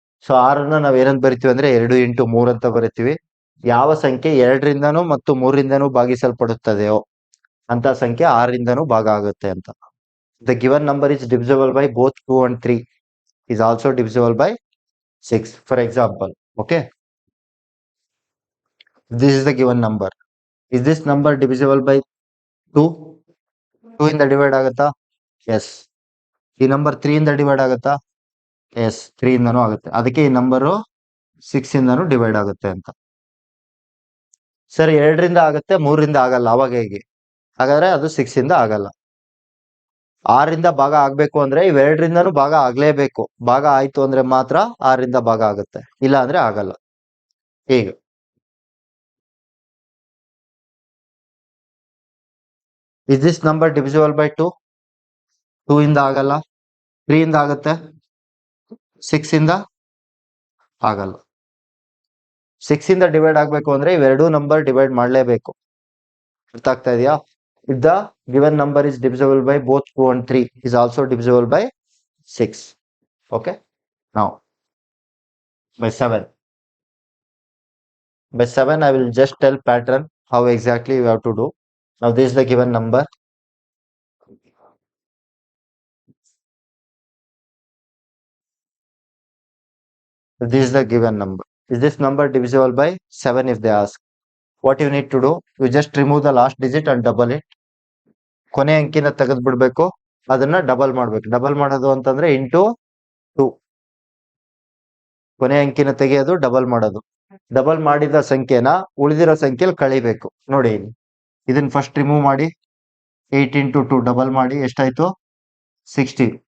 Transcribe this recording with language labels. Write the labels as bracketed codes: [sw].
[kn] So 6 ನಾವ್ ಏನಂತ ಬರಿತೀವಿ ಅಂದ್ರೆ 2 ಇಂಟು 3 ಅಂತ ಬರಿತೀವಿ. ಯಾವ ಸಂಖ್ಯೆ 2ರಿಂದನೂ ಮತ್ತು 3ರಿಂದನೂ ಭಾಗಿಸಲ್ಪಡುತ್ತದೆಯೋ ಅಂತ ಸಂಖ್ಯೆ 6ರಿಂದನೂ ಭಾಗ ಆಗುತ್ತೆ ಅಂತ. [en] The given number is divisible by both 2 and 3 is also divisible by 6. For example, okay, this is the given number. Is this number divisible by 2? [kn] 2 ಇಂದ ಡಿವೈಡ್ ಆಗುತ್ತಾ? ಎಸ್. ಈ ನಂಬರ್ 3 ಇಂದ ಡಿವೈಡ್ ಆಗುತ್ತಾ? ಎಸ್, 3 ಇಂದನೂ ಆಗುತ್ತೆ. ಅದಕ್ಕೆ ಈ ನಂಬರು 6 ಇಂದನೂ ಡಿವೈಡ್ ಆಗುತ್ತೆ ಅಂತ. ಸರ್ 2ರಿಂದ ಆಗುತ್ತೆ, 3ರಿಂದ ಆಗಲ್ಲ, ಅವಾಗ ಹೇಗೆ? ಹಾಗಾದ್ರೆ ಅದು 6 ಇಂದ ಆಗಲ್ಲ. 6ರಿಂದ ಭಾಗ ಆಗ್ಬೇಕು ಅಂದ್ರೆ ಇವೆರಡರಿಂದನೂ ಭಾಗ ಆಗ್ಲೇಬೇಕು. ಭಾಗ ಆಯ್ತು ಅಂದ್ರೆ ಮಾತ್ರ 6ರಿಂದ ಭಾಗ ಆಗುತ್ತೆ, ಇಲ್ಲ ಅಂದ್ರೆ ಆಗಲ್ಲ. ಈಗ [en] is this number divisible by 2? [kn] 2 ಇಂದ ಆಗಲ್ಲ. 3 ಇಂದ ಆಗುತ್ತೆ, 6 ಇಂದ ಆಗಲ್ಲ. 6 ಇಂದ ಡಿವೈಡ್ ಆಗ್ಬೇಕು ಅಂದ್ರೆ ಇವೆರಡೂ ನಂಬರ್ ಡಿವೈಡ್ ಮಾಡ್ಲೇಬೇಕು. ಅರ್ಥ ಆಗ್ತಾ ಇದೆಯಾ? [en] If the given number is divisible by both 2 and 3 is also divisible by 6. Okay. Now by 7. By 7 I will just tell pattern how exactly you have to do. Now this is the given number. This is the given number. Is this number divisible by 7 if they ask? What you need to do, you just remove the last digit and double it. [kn] ಕೊನೆ ಅಂಕಿನ ತೆಗೆದು ಬಿಡ್ಬೇಕು, ಅದನ್ನ double ಮಾಡ್ಬೇಕು. Double ಮಾಡೋದು ಅಂತಂದ್ರೆ into 2. ಕೊನೆ ಅಂಕಿನ ತೆಗೆಯೋದು, double ಮಾಡೋದು. ಡಬಲ್ ಮಾಡಿದ ಸಂಖ್ಯೆನ ಉಳಿದಿರೋ ಸಂಖ್ಯೆಯಲ್ಲಿ ಕಳಿಬೇಕು. ನೋಡಿ, ಇದನ್ನ ಫಸ್ಟ್ ರಿಮೂವ್ ಮಾಡಿ, 8 ಇಂಟು 2 ಡಬಲ್ ಮಾಡಿ, ಎಷ್ಟಾಯ್ತು? 60.